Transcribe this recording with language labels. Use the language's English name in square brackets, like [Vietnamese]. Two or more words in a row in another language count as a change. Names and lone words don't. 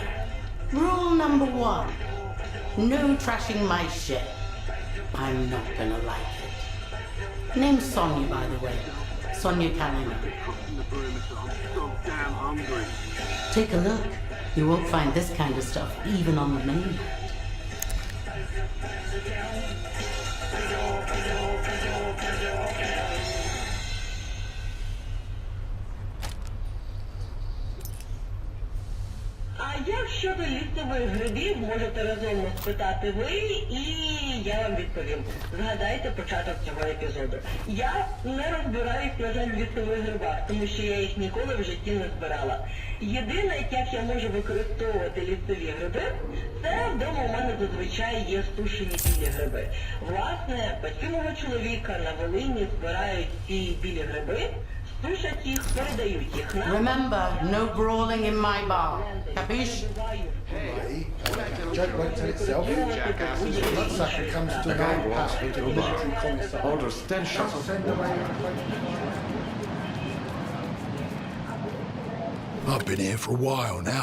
[English] Rule number 1, no trashing my shit. I'm not gonna like it. Name's Sonia, by the way. Sonia Kalina. Take a look. You won't find this kind of stuff even on the mainland. [Ukrainian] Як щодо лісових грибів, можете розумно спитати ви, і я вам відповім. Згадайте початок цього епізоду. Я не розбираюсь, на жаль, в лісових грибах, тому що я їх ніколи в житті не збирала. Єдине, як я можу використовувати лісові гриби, це вдома у мене зазвичай є сушені білі гриби. Власне, батьки мого чоловіка на Волині збирають ці білі гриби, сушать їх, передають їх нам. [English] Remember, no brawling in my bar. Capiche? Joke won't tell itself. Bloodsucker comes to an old pal to a military commissar. Orders, 10 shots. I've been here for a while now.